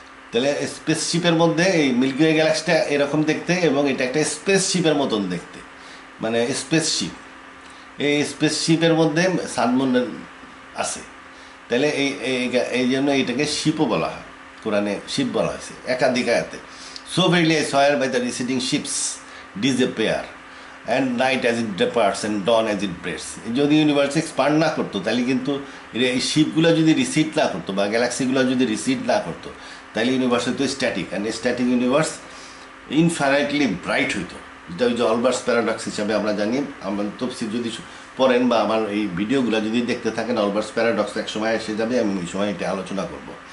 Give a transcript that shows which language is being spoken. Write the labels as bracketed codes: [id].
[bn] তাহলে স্পেস শিপের মধ্যে এই মিল্কি ওয়ে গ্যালাক্সিটা এরকম দেখতে, এবং এটা একটা স্পেস শিপের মতন দেখতে, মানে স্পেস শিপ। এই স্পেস শিপের মধ্যে সানমুন আছে। তাহলে এই জন্য এইটাকে শিপও বলা হয়, কোরআনে শিপ বলা হয়েছে একাধিক আয়াতে। [en] So verily I swear by the receding ships disappear, and night as it departs and dawn as it breaks. [bn] যদি ইউনিভার্স এক্সপান্ড না করতো, তাহলে কিন্তু এই শিপগুলো যদি রিসিড না করতো, বা গ্যালাক্সিগুলো যদি রিসিড না করতো, তাহলে ইউনিভার্সে তো static, and static universe infinitely bright হইতো, যেটা ওই যে অলবার্স প্যারাডক্স হিসাবে আমরা জানি। আমরা তফসিল যদি পড়েন বা আমার এই ভিডিওগুলো যদি দেখতে থাকেন, অলবার্স প্যারাডক্স এক সময় এসে যাবে, আমি ওই সময় এটা আলোচনা করবো।